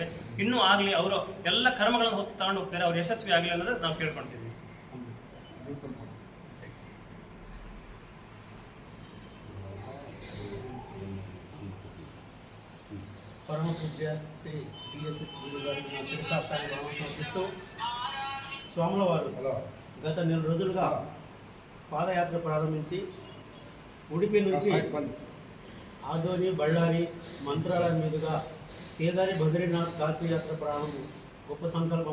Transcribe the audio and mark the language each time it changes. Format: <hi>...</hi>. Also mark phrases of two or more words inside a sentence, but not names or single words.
<kn>ಇನ್ನೂ ಆಗ್ಲಿ, ಅವರು ಎಲ್ಲ ಕರ್ಮಗಳನ್ನು ಹೊತ್ತು ತಗೊಂಡು ಹೋಗ್ತಾರೆ, ಅವ್ರು ಯಶಸ್ವಿ ಆಗಲಿ ಅನ್ನೋದು ನಾವು ಕೇಳ್ಕೊಳ್ತೀವಿ.</kn> <te>ಪರಮ ಪೂಜ್ಯ ಶ್ರೀ DSS గురుగారికి నా శిరసాష్టాంగ సమర్పిస్తూ స్వాముల వారు గత 4 రోజులుగా పాదయాత్ర ప్రారంభించి ఉడిపి నుంచి ఆదోని, బళ్ళారి, మంత్రాలయం మీదుగా కేదారి, బద్రీనాథ్, కాశీ యాత్ర ప్రారంభం గొప్ప సంకల్పం.</te>